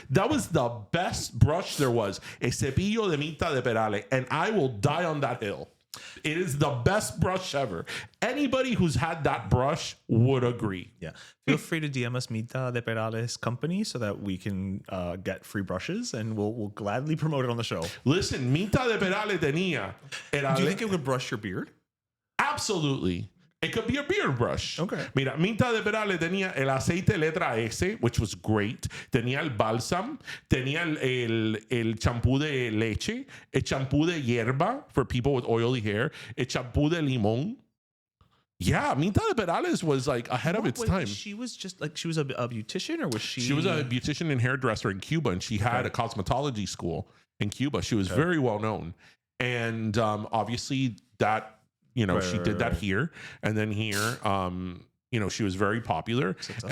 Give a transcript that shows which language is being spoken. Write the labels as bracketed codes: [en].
[en] That was the best brush there was. A [es] cepillo [en] de Minta de Perales, and I will die on that hill. It is the best brush ever. Anybody who's had that brush would agree. Yeah. Feel free to DM us Minta de Perales company so that we can get free brushes, and we'll gladly promote it on the show. Listen, [es] Minta de Perales tenía. [en] Do you think it would brush your beard? Absolutely. It could be a beard brush. Okay. [es] Mira, Minta de Perales tenía el aceite letra S, [en] which was great. [es] Tenía el bálsam. Tenía el champú de leche. El champú de hierba [en] for people with oily hair. [es] El champú de limón. [en] Yeah, Minta de Perales was like ahead of its time. She was just like, she was a beautician, or was she? She was a beautician and hairdresser in Cuba, and she had a cosmetology school in Cuba. She was very well known. And obviously that, you know, she did that here, and then here, you know, she was very popular. Successful.